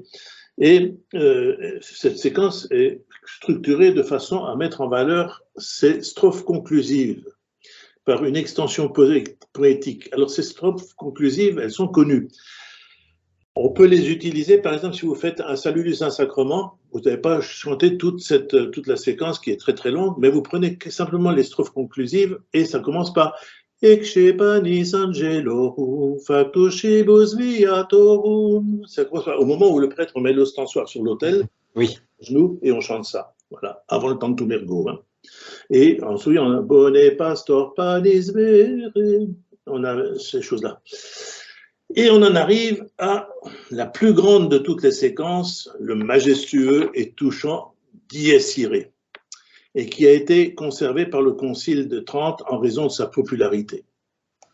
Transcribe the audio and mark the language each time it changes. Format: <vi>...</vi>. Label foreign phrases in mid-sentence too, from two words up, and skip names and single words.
<fr>Et cette séquence est structurée de façon à mettre en valeur ces strophes conclusives par une extension poétique. Alors, ces strophes conclusives, elles sont connues. On peut les utiliser, par exemple, si vous faites un Salut du Saint-Sacrement, vous n'avez pas chanté toute la séquence qui est très très longue, mais vous prenez simplement les strophes conclusives et ça commence par</fr> <la>Ecce panis angelorum factucibus viatorum.</la> <fr>Ça commence par, au moment où le prêtre met l'ostensoir sur l'autel, oui, genoux, et on chante ça, voilà, avant le Tantum ergo. Hein. Et ensuite, on a</fr> <la>Bone pastor panis vere,</la> <fr>on a ces choses-là. Et on en arrive à la plus grande de toutes les séquences, le majestueux et touchant Dies Irae, et qui a été conservé par le Concile de Trente en raison de sa popularité.</fr>